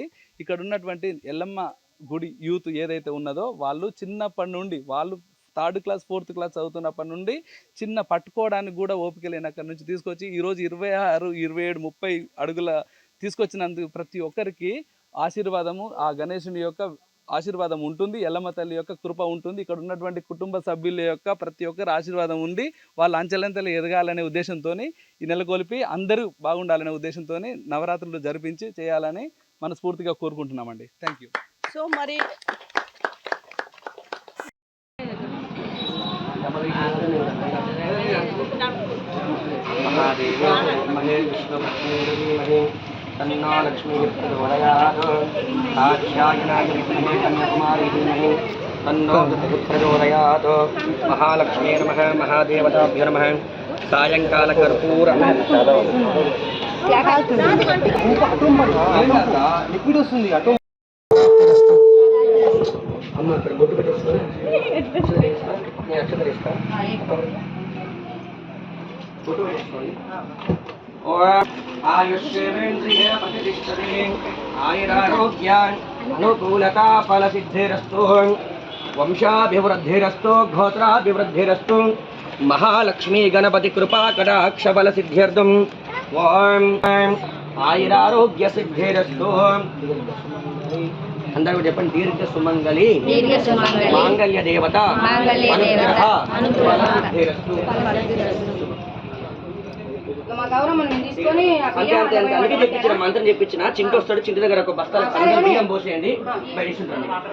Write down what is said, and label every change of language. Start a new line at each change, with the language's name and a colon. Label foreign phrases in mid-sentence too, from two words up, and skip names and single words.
Telugu: ఇక్కడ ఉన్నటువంటి ఎల్లమ్మ గుడి యూత్ ఏదైతే ఉన్నదో వాళ్ళు చిన్నప్పటి నుండి వాళ్ళు 3rd క్లాస్ 4th క్లాస్ చదువుతున్నప్పటి నుండి చిన్న పట్టుకోవడానికి కూడా ఓపిక లేని అక్కడి నుంచి తీసుకొచ్చి ఈరోజు 26, 27, 30 అడుగుల తీసుకొచ్చినందుకు ప్రతి ఒక్కరికి ఆశీర్వాదము, ఆ గణేశుని యొక్క ఆశీర్వాదం ఉంటుంది, ఎల్లమ్మ తల్లి యొక్క కృప ఉంటుంది. ఇక్కడ ఉన్నటువంటి కుటుంబ సభ్యుల యొక్క ప్రతి ఒక్కరి ఆశీర్వాదం ఉండి వాళ్ళ అంచెలంచెలు ఎదగాలనే ఉద్దేశంతో ఈ నెలకొల్పి అందరూ బాగుండాలనే ఉద్దేశంతో నవరాత్రులు జరిపించి చేయాలని మనస్ఫూర్తిగా కోరుకుంటున్నామండి.
English: Thank you.
Telugu: సో మరి
Sanskrit: तन्नो लक्ष्मी प्रचोदयात् कात्यायनाय विद्महे कन्याकुमारी धीमहि तन्नो प्रचोदयात् महालक्ष्मी नमः महादेवताभ्यो नमः सायंकालकर्पूर
Telugu: లిక్విడ్ వస్తుంది అటు అమ్మ ఇక్కడ బొట్టు పెట్టేసుకొని నేను అక్షతలు ఇస్తా బొట్టు పెట్టేసుకోండి.
Sanskrit: आयुष्येवेन्द्रिये प्रतिष्ठते आयुरारोग्यान् अनुकूलता फलसिद्धिरस्तु वंशाभिवृद्धिरस्तु गोत्राभिवृद्धिरस्तु महालक्ष्मी गणपति कृपा कटाक्ष फलसिद्ध्यर्थम् ओम आयुरारोग्य सिद्धिरस्तु
Telugu: अंदर చెప్పండి
Sanskrit: दीर्घ सुमङ्गलि माङ्गल्य देवता अनुग्रह फलसिद्धिरस्तु
Telugu: అందుకే చెప్పించిన మంత్రం చెప్పించిన చింటి వస్తాడు, చింటి దగ్గర ఒక బస్తాల బియ్యం పోసేయండి బయటించండి.